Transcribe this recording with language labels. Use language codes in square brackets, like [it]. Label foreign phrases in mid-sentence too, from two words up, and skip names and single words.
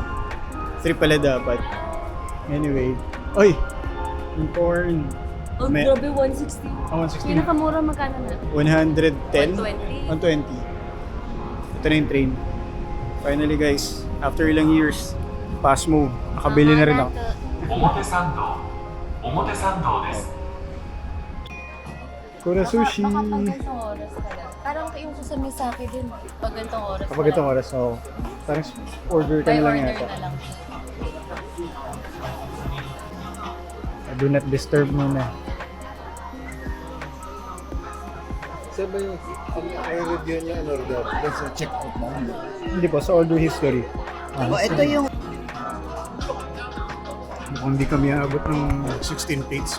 [tl] 3 pala dapat. Anyway. Oy! Yung corn. Oh, May- grabe, 160. 160. Pinakamura magkano na? 110? 120. 120. Ito na yung train. [en] Finally guys, after [tl] ilang years, Pasmo, nakabili na rin ako. [ja] 表参道表参道です [tl] Kura Sushi. Baka pag gantong oras pala. Parang yung sa Misaki din. Pag gantong oras Kapag itong oras, so, parang order ka By na lang order yata. na lang. [en] Do not disturb [tl] muna. Saan ba yung i-review niya [en] in order? [tl] Doon sa check-out mo? Hindi po, sa order history. Ito yung... Mukhang hindi kami aabot ng 16 plates.